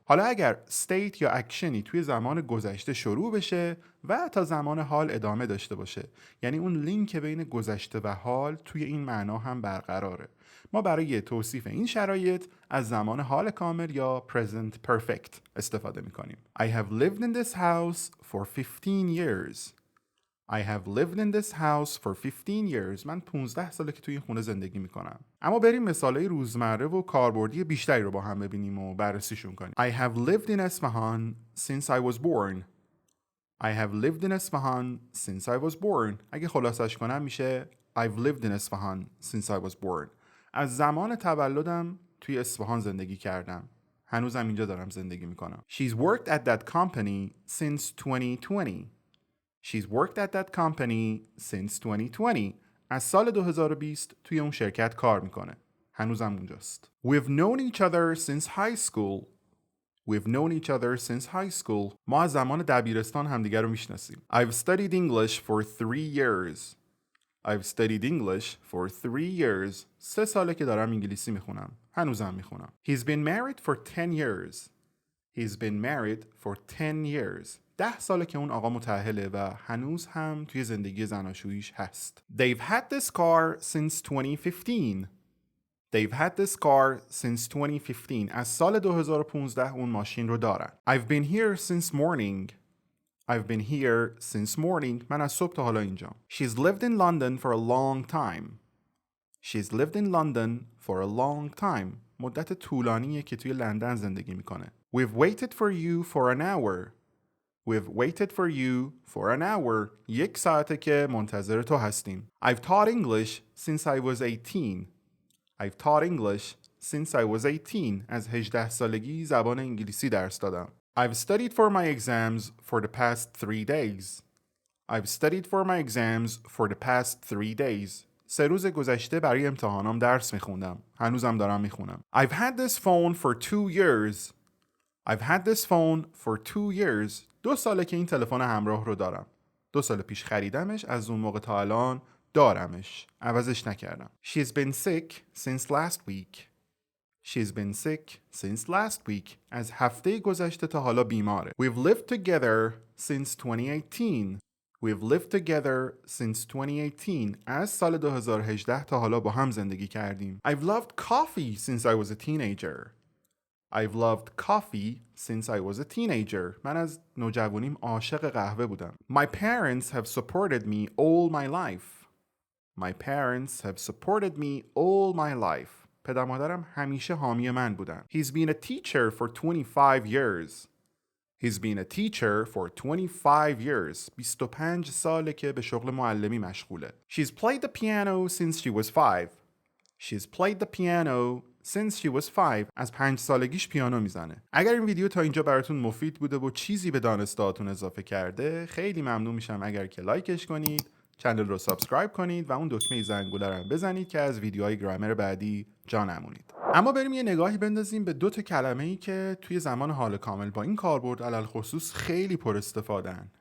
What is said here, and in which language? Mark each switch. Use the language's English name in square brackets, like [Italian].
[Persian] حالا اگر state یا اکشنی توی زمان گذشته شروع بشه و تا زمان حال ادامه داشته باشه، یعنی اون لینک بین گذشته و حال توی این معنا هم برقراره، ما برای توصیف این شرایط از زمان حال کامل یا [English] present perfect [Persian] استفاده میکنیم. [English] I have lived in this house for 15 years. I have lived in this house for 15 years. [Persian] من 15 ساله که توی این خونه زندگی میکنم. اما بریم مثالای روزمره و کاربردی بیشتری رو با هم ببینیم و بررسیشون کنیم. [English] I have lived in Isfahan since I was born. I have lived in Isfahan since I was born. [Persian] اگه خلاصش کنم میشه [English] I've lived in Isfahan since I was born. [Persian] از زمان تولدم توی اصفهان زندگی کردم. هنوزم اینجا دارم زندگی میکنم. [English] She's worked at that company since 2020. She's worked at that company since 2020. [Persian] از سال 2020 توی اون شرکت کار میکنه. هنوزم اونجاست. [English] We've known each other since high school. We've known each other since high school. [Persian] ما از زمان دبیرستان همدیگر رو میشناسیم. [English] I've studied English for 3 years. I've studied English for 3 years. [Persian] 3 ساله که دارم انگلیسی میخونم. هنوزم میخونم. [English] He's been married for 10 years. He's been married for 10 years. [Persian] 10 ساله که اون آقا متأهله و هنوز هم توی زندگی زناشوییش هست. [English] They've had this car since 2015. They've had this car since 2015. [Persian] از سال 2015 اون ماشین رو دارن. [English] I've been here since morning. I've been here since morning. [Persian] من از صبح تا حالا اینجام. [English] She's lived in London for a long time. She's lived in London for a long time. [Persian] مدت طولانیه که توی لندن زندگی میکنه. [English] We've waited for you for an hour. We've waited for you for an hour. [Persian] 1 ساعته که منتظر تو هستیم. [English] I've taught English since I was 18. I've taught English since I was 18. [Persian] از 18 سالگی زبان انگلیسی درس دادم. [English] I've studied for my exams for the past 3 days. I've studied for my exams for the past 3 days. [Persian] 3 روز گذشته برای امتحانام درس میخوندم. هنوزم دارم میخونم. [English] I've had this phone for 2 years. I've had this phone for 2 years. [Persian] 2 ساله که این تلفن همراه رو دارم. 2 سال پیش خریدمش، از اون موقع تا الان دارمش. عوضش نکردم. [English] She's been sick since last week. She's been sick since last week. [Persian] از هفته گذشته تا حالا بیماره. [English] We've lived together since 2018. We've lived together since 2018. [Persian] از سال 2018 تا حالا با هم زندگی کردیم. [English] I've loved coffee since I was a teenager. I've loved coffee since I was a teenager. [Persian] من از نوجوانیم عاشق قهوه بودم. [English] My parents have supported me all my life. My parents have supported me all my life. [Persian] پدر مادرم همیشه حامی من بودن. [English] He's been a teacher for 25 years. He's been a teacher for 25 years. [Persian] 25 ساله که به شغل معلمی مشغوله. [English] She's played the piano since she was 5. She's played the piano since she was 5. [Persian] از 5 سالگیش پیانو میزنه. اگر این ویدیو تا اینجا براتون مفید بوده و چیزی به دانستهاتون اضافه کرده، خیلی ممنون میشم اگر که لایکش کنید، چنل رو سابسکرایب کنید و اون دکمه زنگوله رو هم بزنید که از ویدیوهای گرامر بعدی جا نمونید. اما بریم یه نگاهی بندازیم به 2 تا کلمه‌ای که توی زمان حال کامل با این کاربرد علل خصوص خیلی پر استفاده‌ان.